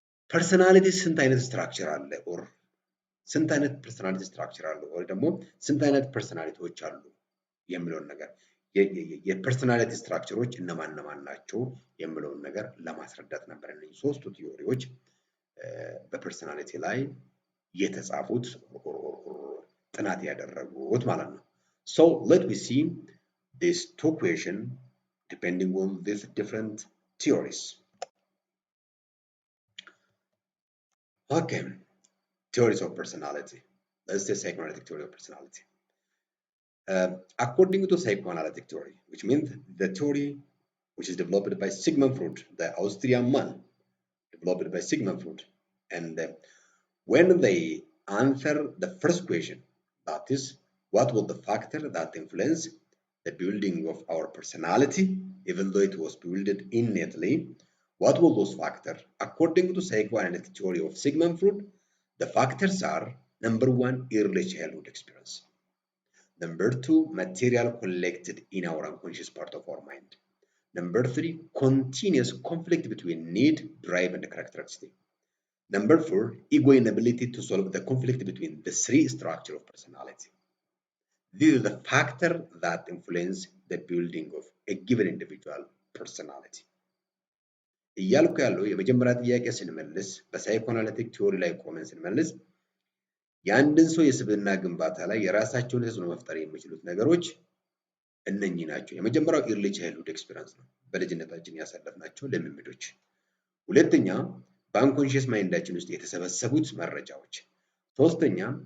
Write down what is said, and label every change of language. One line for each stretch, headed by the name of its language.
Amharic: ፐርሰናሊቲ ስንት አይነት ስትራክቸር አለ ኦር ስንት አይነት ፐርሰናሊቲ ስትራክቸር አለ ወይ ደግሞ ስንት አይነት ፐርሰናሊቲዎች አሉ የሚለውን ነገር የፐርሰናሊቲ ስትራክቸሮች እነማን ናቸው የሚለውን ነገር ለማስረዳት ነበር እነዚህ ሶስቱ ቲዮሪዎች በፐርሰናሊቲ ላይ የተጻፉት ጥናት ያደረጉት ማለት ነው።
English: So let me see these two questions depending on these different theories. Okay, theories of personality. Let's say psychoanalytic theory of personality. According to psychoanalytic theory, which means the theory which is developed by Sigmund Freud, the Austrian man, developed by Sigmund Freud, and when they answer the first question, that is, what was the factor that influenced the building of our personality, even though it was built innately? What were those factors? According to psychoanalytic theory of Sigmund Freud, the factors are number 1, early childhood experience. Number 2, material collected in our unconscious part of our mind. Number 3, continuous conflict between need, drive, and characteristic. Number 4, ego inability to solve the conflict between the three structures of personality. These are the factors that influence the building of a given individual personality.
Amharic: እያልኩ ያለው የመጀመሪያ ጥያቄ ስንመልስ በሳይኮአናሊቲክ ቲዮሪ ላይ ቆመን ስንመልስ የአንድን ሰው የስብዕና ግንባታ ላይ የራሳቸውን ተጽዕኖ መፍጠር የሚችሉት ነገሮች እነኚህ ናቸው። የመጀመሪያው ኢርሊ ቻይልድሁድ ኤክስፒሪየንስ ነው፣ በልጅነታችን ያሳለፍናቸው ልምምዶች። ሁለተኛ በአንኮንሺየስ ማይንዳችን ውስጥ የተሰበሰቡት መረጃዎች። ሶስተኛ